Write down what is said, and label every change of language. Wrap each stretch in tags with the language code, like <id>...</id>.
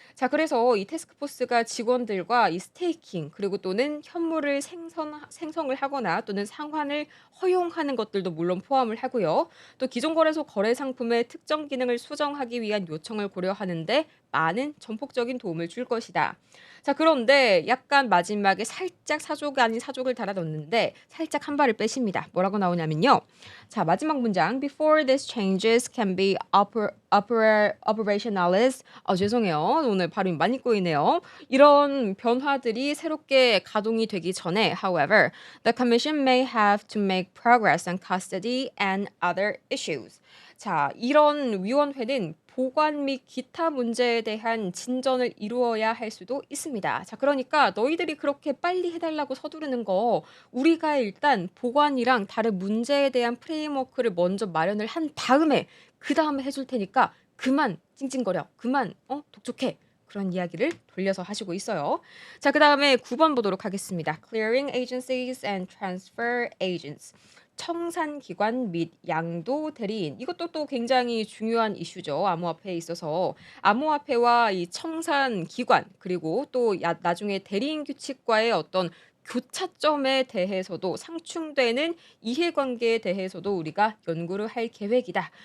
<ko>자, 그래서 이 태스크포스가 직원들과 이 스테이킹 그리고 또는 현물을 생성을 하거나 또는 상환을 허용하는 것들도 물론 포함을 하고요. 또 기존 거래소 거래 상품의 특정 기능을 수정하기 위한 요청을 고려하는데 많은 전폭적인 도움을 줄 것이다. 자, 그런데 약간 마지막에 살짝 사족 아닌 사족을 달아 넣는데 살짝 한 발을 빼십니다. 뭐라고 나오냐면요. 자, 마지막 문장.</ko> <en>Before these changes can be operationalized.</en> <ko>죄송해요. 오늘 발음이 많이 꼬이네요. 이런 변화들이 새롭게 가동이 되기 전에,</ko> <en>however, the commission may have to make progress on custody and other issues.</en> <ko>자, 이런 위원회는 보관 및 기타 문제에 대한 진전을 이루어야 할 수도 있습니다. 자, 그러니까 너희들이 그렇게 빨리 해달라고 서두르는 거 우리가 일단 보관이랑 다른 문제에 대한 프레임워크를 먼저 마련을 한 다음에 그 다음에 해줄 테니까 그만 찡찡거려. 그만 독촉해. 그런 이야기를 돌려서 하시고 있어요. 자, 그다음에 9번 보도록 하겠습니다.</ko> <en>Clearing agencies and transfer agents.</en> <ko>청산기관 및 양도 대리인. 이것도 또 굉장히 중요한 이슈죠. 암호화폐에 있어서. 암호화폐와 이 청산기관 그리고 또 나중에 대리인 규칙과의 어떤 교차점에 대해서도 상충되는 이해관계에 대해서도 우리가 연구를 할 계획이다.</ko>